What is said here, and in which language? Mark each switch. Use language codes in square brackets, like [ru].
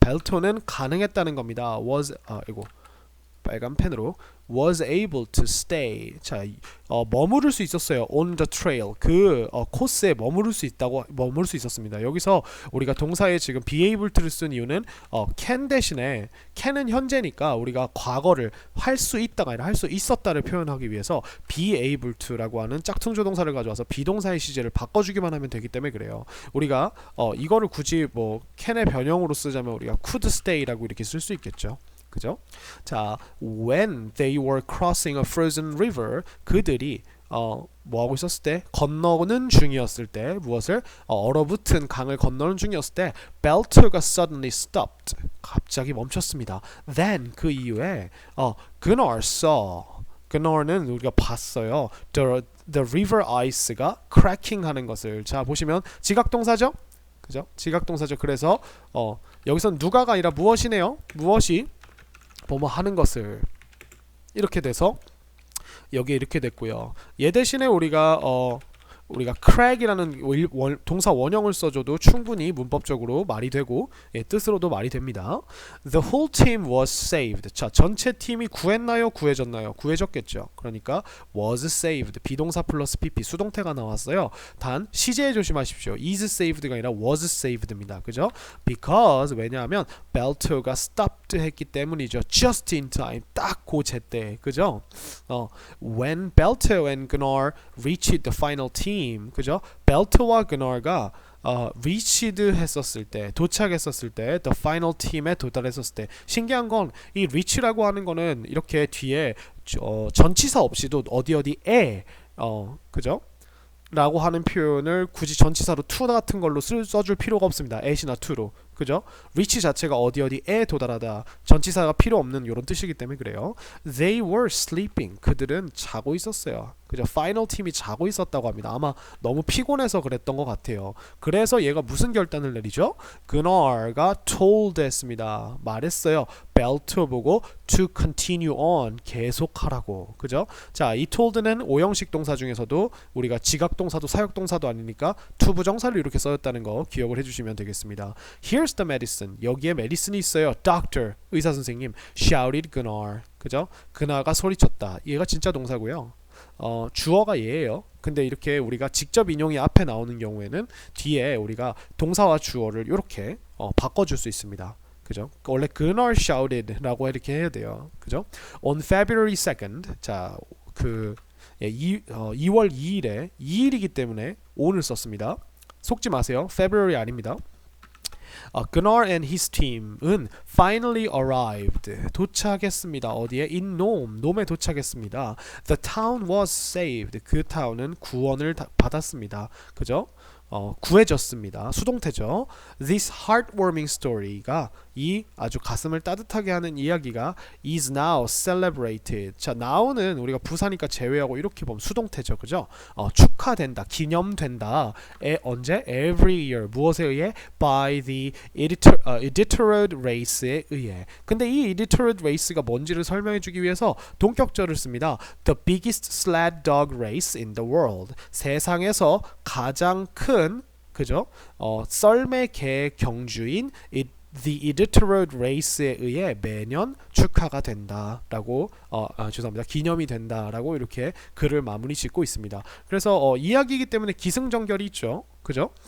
[ko] 벨토는 가능했다는 겁니다. 빨간 펜으로 [en] was able to stay. [ko] 자, 머무를 수 있었어요. [en] on the trail. [ko] 그 코스에 머무를 수 있었습니다. 여기서 우리가 동사에 지금 be able to를 쓴 이유는 can 대신에 can은 현재니까 우리가 과거를 할 수 있다가 아니라 할 수 있었다를 표현하기 위해서 be able to라고 하는 짝퉁조 동사를 가져와서 비동사의 시제를 바꿔주기만 하면 되기 때문에 그래요. 우리가 이거를 굳이 can의 변형으로 쓰자면 우리가 could stay라고 이렇게 쓸 수 있겠죠. 그죠? [en] 자, when they were crossing a frozen river, [ko] 그들이 뭐 하고 있었을 때? 건너는 중이었을 때 무엇을? 얼어붙은 강을 건너는 중이었을 때 Belto가 [en] suddenly stopped. [ko] 갑자기 멈췄습니다. [en] Then [ko] 그 이후에 [en] Gunnar saw. [ko] Gunnar는 우리가 봤어요. [en] The river ice가 cracking [ko] 하는 것을. 자, 보시면 지각동사죠? 그죠? 지각동사죠. 그래서 여기선 누가가 아니라 무엇이네요. 무엇이 뭐뭐 하는 것을 이렇게 돼서 여기 이렇게 됐고요. 얘 대신에 우리가 우리가 crack이라는 동사 원형을 써줘도 충분히 문법적으로 말이 되고 뜻으로도 말이 됩니다. [en] The whole team was saved. [ko] 자, 전체 팀이 구했나요? 구해졌나요? 구해졌겠죠. 그러니까 was saved. 비동사 플러스 pp 수동태가 나왔어요. 단 시제에 조심하십시오. is saved가 아니라 was saved입니다. 그죠? Because 왜냐하면 벨트가 stopped 했기 때문이죠. [en] Just in time. [ko] 딱 그 제때. 그죠? [en] When Belter and Gunnar reached the final team, [ko] 그죠? 벨트와 그너가 reached 했었을 때, 도착했었을 때, [en] the final team [ko] 에 도달했었을 때, 신기한 건 이 reach라고 하는 거는 이렇게 뒤에 전치사 없이도 어디에 그죠? 라고 하는 표현을 굳이 전치사로 to 같은 걸로 써줄 필요가 없습니다. at이나 to로. 그죠? reach 자체가 어디에 도달하다. 전치사가 필요 없는 이런 뜻이기 때문에 그래요. [en] They were sleeping. [ko] 그들은 자고 있었어요. 그죠? 파이널 팀이 자고 있었다고 합니다. 아마 너무 피곤해서 그랬던 것 같아요. 그래서 얘가 무슨 결단을 내리죠? 그너가 told 했습니다. 말했어요. [en] 벨트 보고 to continue on. [ko] 계속하라고. 그죠? 자, 이 told는 오형식 동사 중에서도 우리가 지각동사도 사역동사도 아니니까 to 부정사를 이렇게 써였다는 거 기억을 해주시면 되겠습니다. [en] Here's the medicine. [ko] 여기에 메디슨이 있어요. [en] Doctor. [ko] 의사 선생님. [en] Shouted Gunnar. [ko] 그죠? 그나가 소리쳤다. 얘가 진짜 동사고요. 주어가 얘예요. 근데 이렇게 우리가 직접 인용이 앞에 나오는 경우에는 뒤에 우리가 동사와 주어를 이렇게 바꿔줄 수 있습니다. 그죠? 원래 Gunnar shouted라고 이렇게 해야 돼요. 그죠? [en] On February 2nd. [ko] 자, 2월 2일에 2일이기 때문에 on을 썼습니다. 속지 마세요. February 아닙니다. [en] Gunnar and his team은 finally arrived. [ko] 도착했습니다. 어디에? [en] In Nome. [ko] 놈에 도착했습니다. [en] The town was saved. [ko] 그 타운은 구원을 받았습니다. 그죠? 구해졌습니다. 수동태죠. [en] This heartwarming story [ko] 가 이 아주 가슴을 따뜻하게 하는 이야기가 [en] is now celebrated. [ko] 자, now는 우리가 부사니까 제외하고 이렇게 보면 수동태죠. 그죠? 축하된다, 기념된다. 언제? [en] Every year. [ko] 무엇에 의해? [en] By the Iditarod race에 의해. [ko] 근데 이 Iditarod race가 뭔지를 설명해 주기 위해서 동격절을 씁니다. [en] The biggest sled dog race in the world. [ko] 세상에서 가장 큰, 그죠? 썰매 개 경주인 The Iditarod Race에 의해 매년 축하가 된다라고 죄송합니다. 기념이 된다라고 이렇게 글을 마무리 짓고 있습니다. 그래서 이야기이기 때문에 기승전결이 있죠. 그죠?